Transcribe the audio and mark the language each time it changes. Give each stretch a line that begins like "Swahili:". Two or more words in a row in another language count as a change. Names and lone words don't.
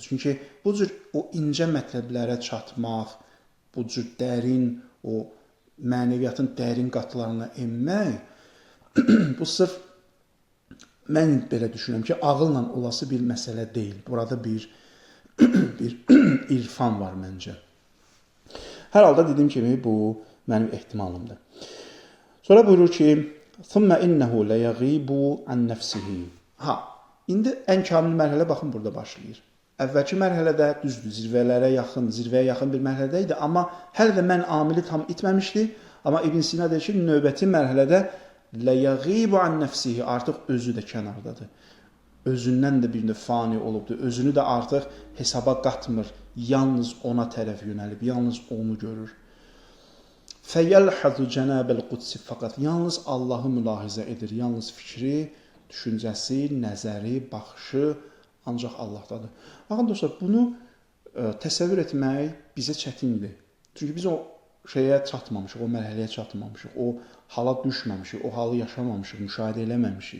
Azerbaijani: Çünki bu cür o incə mətləblərə çatmaq, bu cür dərin, o mənəviyyatın dərin qatlarına enmək, bu sırf mən belə düşünürəm ki, ağılla olası bir məsələ deyil. Burada bir irfan var məncə. Hər halda dediyim kimi bu mənim ehtimalımdır. Sonra buyurur ki,
Arabic: ثُمَّ إِنَّهُ لَيَغِيبُ عَنْ نَفْسِهِ.
Azerbaijani: İndi ən kamil mərhələ baxın burada başlayır. Əvvəlki mərhələdə düzdür, zirvəyə yaxın bir mərhələdə idi, amma hələ də mən amili tam itməmişdi. Amma İbn Sina deyir ki, növbəti mərhələdə
Arabic: لَيَغِيبُ عَنْ نَفْسِهِ
Azerbaijani: artıq özü də kənardadır. Özündən də bir fani olubdur. Özünü də artıq hesaba qatmır. Yalnız ona tərəf yönəlib, yalnız onu görür.
Arabic: فَيَلْحَذُ جَنَابَ الْقُدْسِ
Azerbaijani: faqat yalnız Allahı mülahizə edir. Yalnız fikri, düşüncəsi, nəzəri, baxışı ancaq Allahdadır. Baxın dostlar, bunu təsəvvür etmək bizə çətindir. Çünki biz o şeyə çatmamışıq, o mərhələyə çatmamışıq, o hala düşməmişik, o halı yaşamamışıq, müşahidə eləməmişik.